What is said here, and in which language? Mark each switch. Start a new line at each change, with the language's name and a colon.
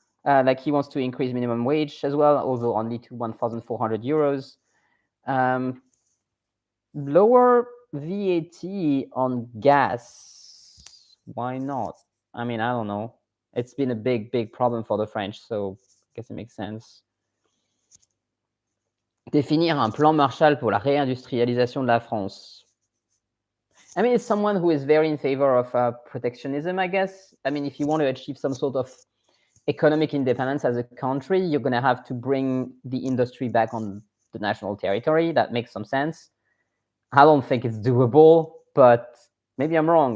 English: Like he wants to increase minimum wage as well, although only to 1,400 euros. Lower VAT on gas. Why not? I mean, I don't know. It's been a big problem for the French, so I guess it makes sense.
French: Définir un plan Marshall pour la réindustrialisation de la France.
English: I mean, it's someone who is very in favor of protectionism, I guess. I mean, if you want to achieve some sort of economic independence as a country, you're going to have to bring the industry back on the national territory. That makes some sense. I don't think it's doable, but maybe I'm wrong.